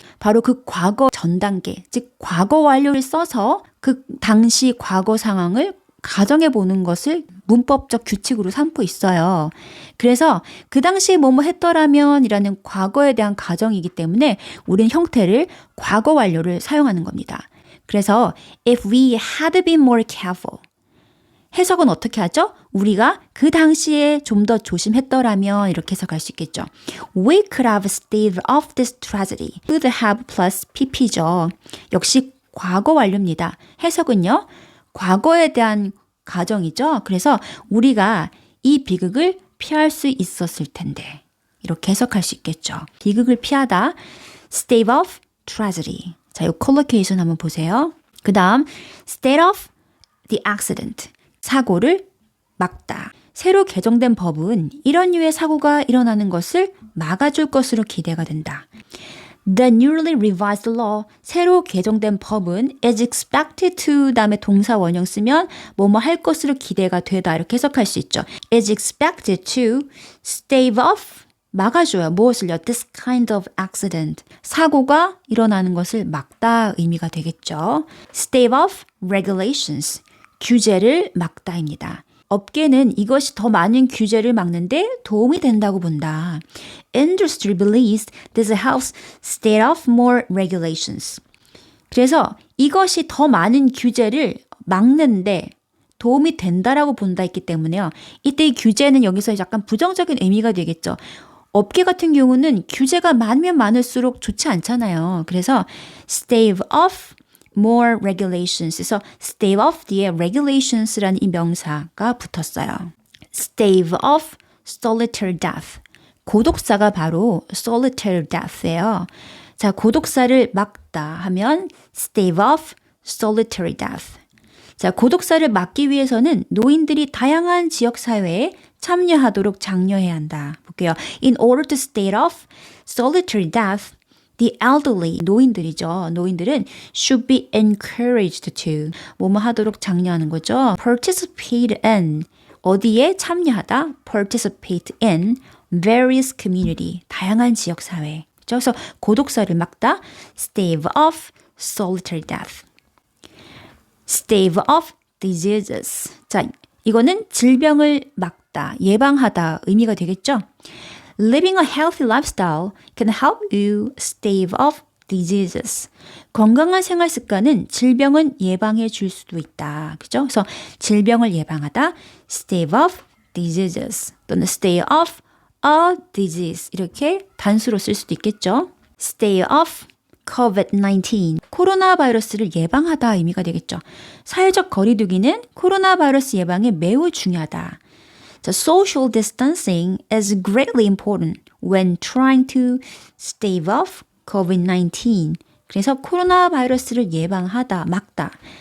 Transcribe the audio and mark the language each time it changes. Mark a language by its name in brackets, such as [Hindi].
[Korean] 바로 그 과거 전 단계, 즉 과거 완료를 써서 그 당시 과거 상황을 가정해 보는 것을 문법적 규칙으로 삼고 있어요. 그래서 그 당시에 뭐뭐 했더라면 이라는 과거에 대한 가정이기 때문에 우리는 형태를 과거 완료를 사용하는 겁니다. 그래서 [English] if we had been more careful. [Korean] 해석은 어떻게 하죠? 우리가 그 당시에 좀 더 조심했더라면 이렇게 해석할 수 있겠죠. [English] We could have staved off this tragedy. could have plus pp죠. [Korean] 역시 과거 완료입니다. 해석은요. 과거에 대한 가정이죠. 그래서 우리가 이 비극을 피할 수 있었을 텐데 이렇게 해석할 수 있겠죠. 비극을 피하다. [English] stave off tragedy. [Korean] 자, 이 콜로케이션 한번 보세요. [English] 그 다음 stave off the accident. [Korean] 사고를 막다. 새로 개정된 법은 이런 류의 사고가 일어나는 것을 막아줄 것으로 기대가 된다. [English] The newly revised law, [Korean] 새로 개정된 법은 [English] is expected to [Korean] 다음에 동사 원형 쓰면 뭐뭐 할 것으로 기대가 되다 이렇게 해석할 수 있죠. [English] is expected to stave off, [Korean] 막아줘요. 무엇을요? [English] This kind of accident. [Korean] 사고가 일어나는 것을 막다 의미가 되겠죠. [English] stave off regulations. [Korean] 규제를 막다입니다. 업계는 이것이 더 많은 규제를 막는데 도움이 된다고 본다. [English] Industry believes this helps stave off more regulations. [Korean] 그래서 이것이 더 많은 규제를 막는데 도움이 된다라고 본다 있기 때문에요. 이때 이 규제는 여기서 약간 부정적인 의미가 되겠죠. 업계 같은 경우는 규제가 많으면 많을수록 좋지 않잖아요. [English] 그래서 stave off more regulations. [Korean] 그래서 stave off 뒤에 regulations라는 이 명사가 붙었어요. [English] stave off solitary death. [Korean] 고독사가 바로 solitary death예요. 자, 고독사를 막다 하면 [English] stave off solitary death. [Korean] 자, 고독사를 막기 위해서는 노인들이 다양한 지역 사회에 참여하도록 장려해야 한다. 볼게요. [English] In order to stave off solitary death, the elderly, [Korean] 노인들이죠. 노인들은 [English] should be encouraged to, [Korean] 뭐뭐 하도록 장려하는 거죠. [English] participate in, [Korean] 어디에 참여하다, [English] participate in various community, [Korean] 다양한 지역사회. 그래서 고독사를 막다, [English] stave off solitary death. stave off diseases. [Korean] 자, 이거는 질병을 막다, 예방하다 의미가 되겠죠. [English] Living a healthy lifestyle can help you stave off diseases. [Korean] 건강한 생활 습관은 질병은 예방해 줄 수도 있다. 그죠? 그래서 질병을 예방하다, [English] stave off diseases [Korean] 또는 stay off a disease 이렇게 단수로 쓸 수도 있겠죠. [English] stay off COVID-19. [Korean] 코로나 바이러스를 예방하다 의미가 되겠죠. 사회적 거리두기는 코로나 바이러스 예방에 매우 중요하다. [English] So social distancing is greatly important when trying to stave off COVID-19. [Korean] 그래서 코로나 바이러스를 예방하다, 막다.